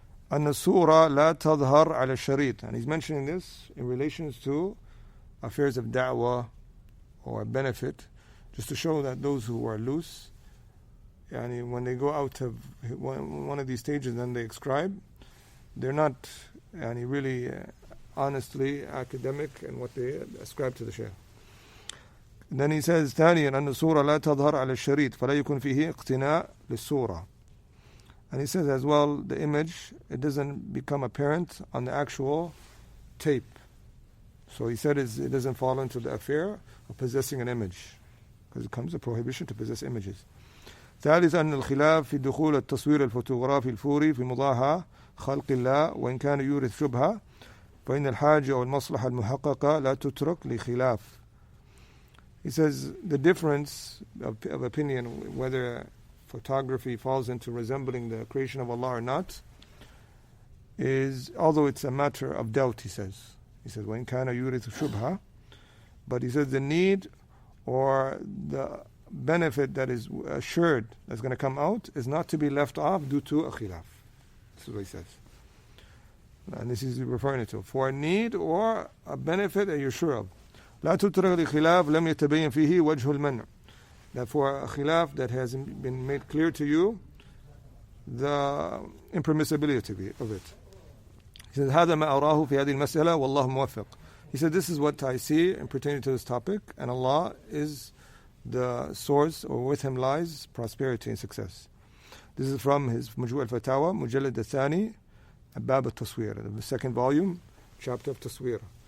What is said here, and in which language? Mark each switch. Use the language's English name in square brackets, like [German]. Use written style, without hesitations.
[Arabic] أن الصورة لا تظهر على الشريط, [English] and he's mentioning this in relations to affairs of da'wah or benefit, just to show that those who are loose, when they go out of one of these stages and they ascribe, they're not really honestly academic in what they ascribe to the Shaykh. And then he says [Arabic] ثانيا أن الصورة لا تظهر على الشريط فلا يكون فيه اقتناء للصورة. [English] And he says as well, the image, it doesn't become apparent on the actual tape. So he said it doesn't fall into the affair of possessing an image, because it comes a prohibition to possess images. [Arabic] ثالثا أن الخلاف في دخول التصوير الفوتوغرافي الفوري في مضاهاة خلق الله وإن كان يورث شبهة فإن الحاجة أو المصلحة المحققة لا تترك لخلاف. [English] He says the difference of opinion whether photography falls into resembling the creation of Allah or not is, although it's a matter of doubt, he says [Arabic] وإن كان يورث شبهة, [English] but he says the need or the benefit that is assured that's going to come out is not to be left off due to a khilaf. This is what he says. And this is referring to for a need or a benefit that you're sure of. [Arabic] لا تترك لخلاف لم يتبين فيه وجه المنع. [English] That for a khilaf that has been made clear to you, the impermissibility of it. He says [Arabic] هذا ما أراه في هذه المسألة والله موفق. [English] He said this is what I see in pertaining to this topic, and Allah is the source, or with him lies prosperity and success. This is from his [Arabic] مجموع الفتاوى مجلد الثاني باب التصوير, [English] the second volume, chapter of taswir.